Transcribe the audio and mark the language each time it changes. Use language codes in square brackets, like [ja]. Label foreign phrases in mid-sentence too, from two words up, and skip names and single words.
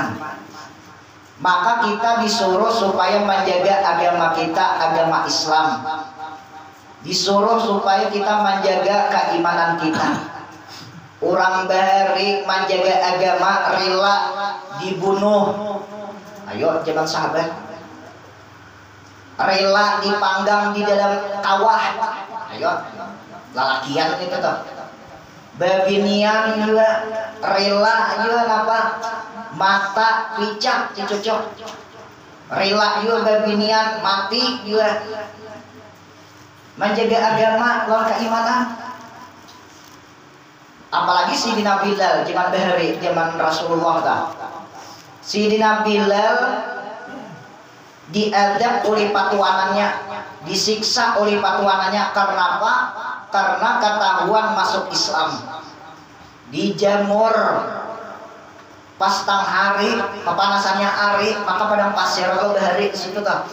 [id] Maka kita disuruh supaya menjaga agama kita, agama Islam. Disuruh supaya kita menjaga keimanan kita. [bjn] Orang bahari menjaga agama rela dibunuh. Ayo zaman sahabat, rela dipanggang di dalam kawah. Ayo lalakian itu tuh. Babinian juga rela juga apa? Mata picak dicocok. Rela juga babinian mati juga. [id] Menjaga agama lawan keimanan. [bjn] Apalagi Sayyidina Bilal zaman bahari, zaman Rasulullah ta. Sayyidina Bilal diadab oleh patuanannya, disiksa oleh patuanannya. Karena apa? Karena ketahuan masuk Islam. Dijamur pas tang hari, kepanasannya hari, maka padang pasir kalau bahari di situ tuh.